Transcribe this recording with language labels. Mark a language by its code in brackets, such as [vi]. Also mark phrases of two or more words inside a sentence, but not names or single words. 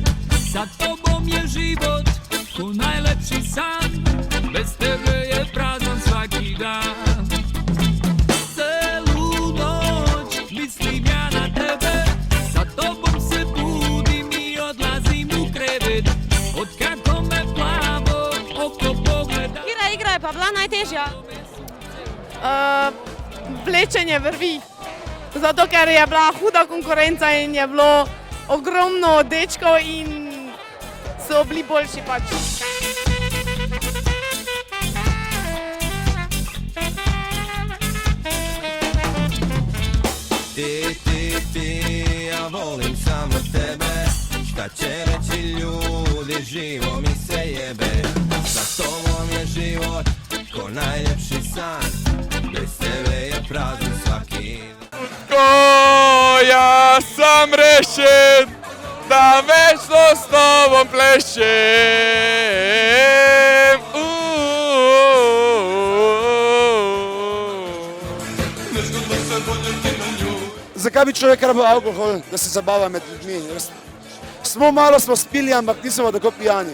[sr] Sa tobom je život ko najlepši san, bez tebe je prazan svaki dan. Celu noć mislim ja na tebe, sa tobom se budim i odlazim u krevet. Od kako me plavo oko pogleda. [sl] Kira igra je pa bila najtežja? Vlečenje vrvi. Zato, ker je bila huda konkurenca in je bilo ogromno dečkov in so bili boljši pač. [sr] Ti, ja volim samo tebe, šta će reći ljudi, živo mi se jebe. Sa tobom je život ko najljepši san, bez tebe je prazan svaki dan. Ko ja sam rešen da večno s tobom plešem. [sl] Zakaj bi človek rabil alkohol, da se zabava med ljudmi? Malo smo spili, ampak nismo tako pijani.